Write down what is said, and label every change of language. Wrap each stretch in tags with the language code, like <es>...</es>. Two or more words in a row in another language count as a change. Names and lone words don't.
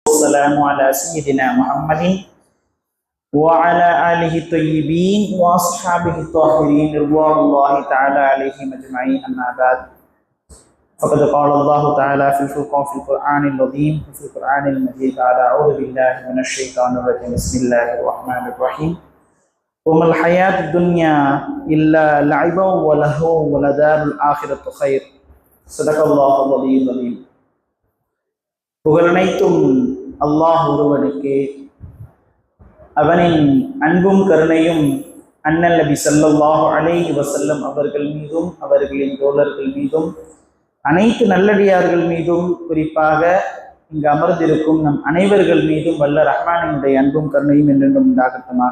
<ar>والسلام على سيدنا محمد وعلى آله الطيبين وأصحابه الطاهرين رضوان الله تعالى عليهم أجمعين أما بعد فقد قال الله تعالى في القرآن العظيم وفي القرآن المجيد قال أعوذ بالله من الشيطان الرجيم بسم الله الرحمن الرحيم وما الحياة الدنيا إلا لعب ولهو ولدار الآخرة خير صدق الله العلي العظيم.</ar> <ta>புகழனைத்தும் அல்லாஹ் ஒருவனுக்கு, அவனின் அன்பும் கருணையும் அண்ணல் நபி</ta> <ar>صلى الله عليه وسلم</ar> <ta>அவர்கள் மீதும் அவர்களின் தோழர்கள் மீதும் அனைத்து நல்லடியார்கள் மீதும் குறிப்பாக இங்கு அமர்ந்திருக்கும் நம் அனைவர்கள் மீதும் வல்ல ரஹ்மானினுடைய அன்பும் கருணையும் என்றென்றும் உண்டாகட்டுமாக.</ta>